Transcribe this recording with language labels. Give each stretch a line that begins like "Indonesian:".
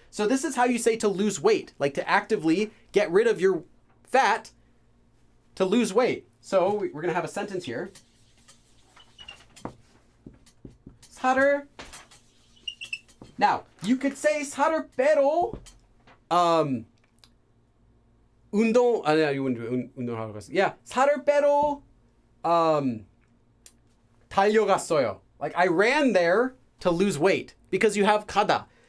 English: So this is how you say to lose weight, like to actively get rid of your fat to lose weight. So we're going to have a sentence here.
Korean: 살을.
English: Now, you could say
Korean: 살을 빼러 운동하러 갔어요. Yeah, 살을 빼러 달려갔어요.
English: Like I ran there to lose weight, because you have 가다.